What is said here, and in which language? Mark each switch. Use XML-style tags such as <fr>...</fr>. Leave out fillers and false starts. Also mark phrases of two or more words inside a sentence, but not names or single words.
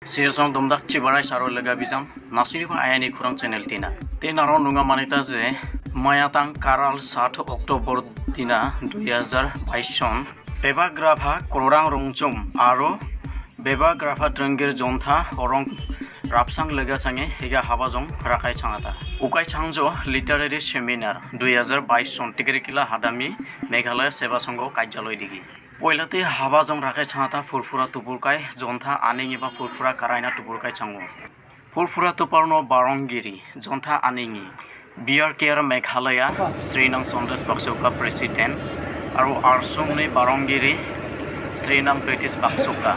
<grt>Siyasong domdak cibarai saro lega bijam nasini pa ayani kurang channel tina. Naron nunga manita je mayatang karal 7 Oktober tina 2022 son bebagrapha korang rongchum aro bebagrapha trengir jontha orong rapsang lega change higa habajong rakai changata. Ukai changjo</grt> <en>literary seminar</en> <grt>2022 son tigrikila hadami Meghalaya Seva Sangho Kajjaloi digi. Poilate habajong rakai changata furfura tupurkai jontha aningi ba furfura karaina tupurkai chango. Furfura tuparno barongiri jontha aningi BRKR Meghalaya Srinang Sondes Baksoka President aro arsongni barongiri Srinang British Baksoka.</grt>